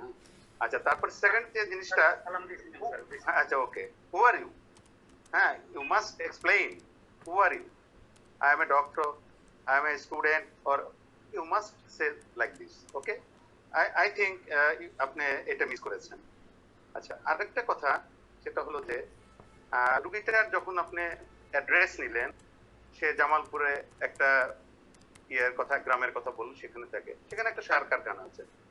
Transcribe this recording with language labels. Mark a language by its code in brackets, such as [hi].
[bn] হ্যাঁ, আচ্ছা তারপর সেকেন্ড যে জিনিসটা, আচ্ছা ওকে, [en] Who are you? হ্যাঁ, you must explain who are you. I am a doctor, I am a student, or you must say like this. Okay, I think [bn] আপনি এটা মিস করেছেন। আচ্ছা আরেকটা কথা সেটা হলো যে রুগীটার যখন আপনি অ্যাড্রেস নিলেন, সে জামালপুরে একটা কথা গ্রামের কথা বলুন, সেখানে থাকে, সেখানে একটা সার কারখানা আছে।